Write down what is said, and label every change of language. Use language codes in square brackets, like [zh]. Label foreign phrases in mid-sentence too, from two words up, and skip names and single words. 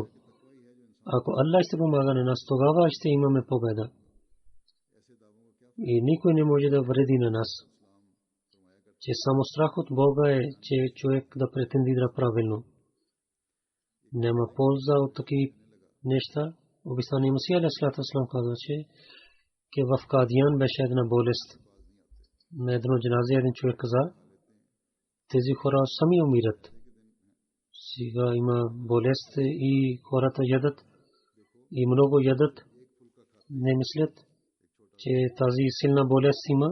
[bg] Ако Аллах ще помага на нас, тогава ще имаме победа. И никой не може да вреди на нас. Че само страх от Бога е, че човек да претендира правилно. Няма полза от такива неща. Обисания Масих [ar] عليه السلام [bg] казва, че в Кадиян беше една болест. На едно джаназе един човек каза, тези хора сами умират. Сега има болест и хората ядат. И много ядат. Не мислят, че тази силна болест има.